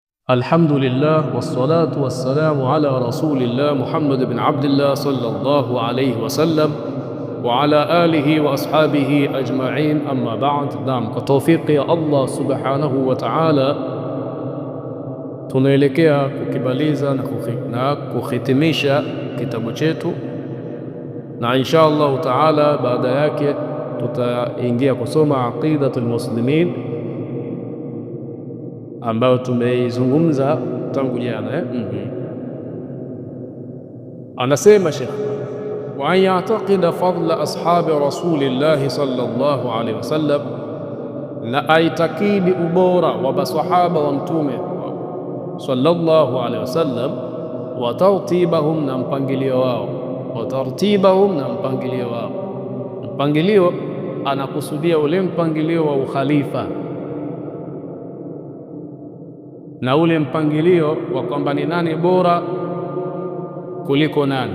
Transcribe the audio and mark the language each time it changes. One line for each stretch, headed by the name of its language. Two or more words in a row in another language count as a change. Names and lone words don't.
Arabic: الحمد لله والصلاة والسلام على رسول الله محمد بن عبد الله صلى الله عليه وسلم وعلى آله وأصحابه أجمعين أما بعد.
Swahili: Naam, kwa tawfiqi ya
Arabic: الله سبحانه وتعالى
Swahili: tunaelekea kukibaliza na kuhitimisha kitabu chetu, na
Arabic: إن شاء الله تعالى
Swahili: baada yake tutaingia kusoma aqidatul muslimin ambayo tumeizungumza tangu jana.
Arabic: Anasema Sheikh, وأن يعتقد فضل أصحاب رسول الله صلى الله عليه وسلم,
Swahili: na aitakidi ubora wa masahaba wa mtume
Arabic: صلى الله عليه وسلم, وترتيبهم,
Swahili: na mpangilio wao,
Arabic: وترتيبهم,
Swahili: na mpangilio wao. Mpangilio anakusudia ule mpangilio wa ukhalifa na ule mpangilio wa kwamba ni nani bora kuliko nani.